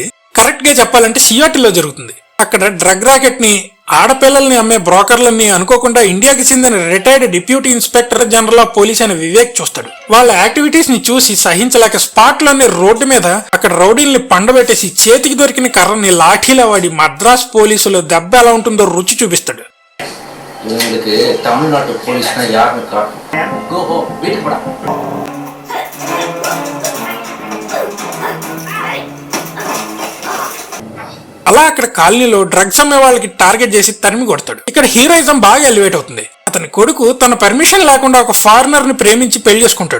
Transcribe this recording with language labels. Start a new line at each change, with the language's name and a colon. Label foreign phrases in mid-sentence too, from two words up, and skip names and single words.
Telugu: కరెక్ట్ గా చెప్పాలంటే సియాటిల్లో జరుగుతుంది. అక్కడ
English: drug racket
Telugu: ని, ఆడపిల్లల్ని అమ్మే బ్రోకర్లని అనుకోకుండా ఇండియాకి చెందిన
English: retired Deputy Inspector General of Police
Telugu: అయిన వివేక్ చూస్తాడు. వాళ్ళ యాక్టివిటీస్ ని చూసి సహించలేక స్పాట్ లోని రోడ్డు మీద అక్కడ రౌడీల్ని పండబెట్టేసి చేతికి దొరికిన కర్రని లాఠీలా వాడి మద్రాస్ పోలీసులు దెబ్బ ఎలా ఉంటుందో రుచి చూపిస్తాడు.
Tamil: இவங்களுக்கு தமிழ்நாட்டு போலீஸ்னா யாருன்னு காட்டும். கோஹோ வீட்டுக்கு போடா.
Telugu: అలా అక్కడ కాలనీలో డ్రగ్స్ అమ్మే వాళ్ళకి టార్గెట్ చేసి తరిమి కొడతాడు. ఇక్కడ హీరోయిజం బాగా ఎలివేట్ అవుతుంది. అతని కొడుకు తన పర్మిషన్ లేకుండా ఒక ఫారినర్ ని ప్రేమించి పెళ్లి చేసుకుంటాడు.